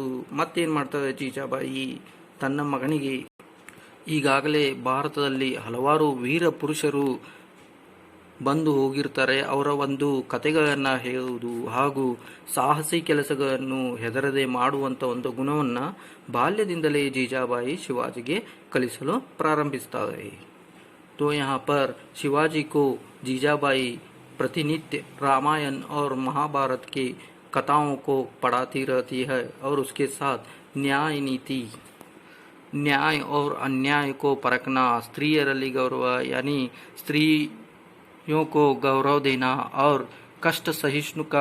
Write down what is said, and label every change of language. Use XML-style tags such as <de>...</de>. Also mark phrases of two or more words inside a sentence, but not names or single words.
<kn>ಮತ್ತೇನು ಮಾಡ್ತಾರೆ ಜೀಜಾಬಾಯಿ ತನ್ನ ಮಗನಿಗೆ, ಈಗಾಗಲೇ ಭಾರತದಲ್ಲಿ ಹಲವಾರು ವೀರ ಪುರುಷರು ಬಂದು ಹೋಗಿರ್ತಾರೆ, ಅವರ ಒಂದು ಕಥೆಗಳನ್ನು ಹೇಳುವುದು ಹಾಗೂ ಸಾಹಸಿ ಕೆಲಸಗಳನ್ನು ಹೆದರದೆ ಮಾಡುವಂಥ ಒಂದು ಗುಣವನ್ನು ಬಾಲ್ಯದಿಂದಲೇ ಜೀಜಾಬಾಯಿ ಶಿವಾಜಿಗೆ ಕಲಿಸಲು ಪ್ರಾರಂಭಿಸ್ತಾರೆ.</kn> <hi>तो यहाँ पर शिवाजी को जीजाबाई प्रतिनित्य रामायण और महाभारत के कथाओं को पढ़ाती रहती है और उसके साथ न्याय, नीति, न्याय और अन्याय को परखना, स्त्रीयರಲ್ಲಿ गौरव यानी स्त्रियों को गौरव देना और कष्ट सहिष्णु का</hi>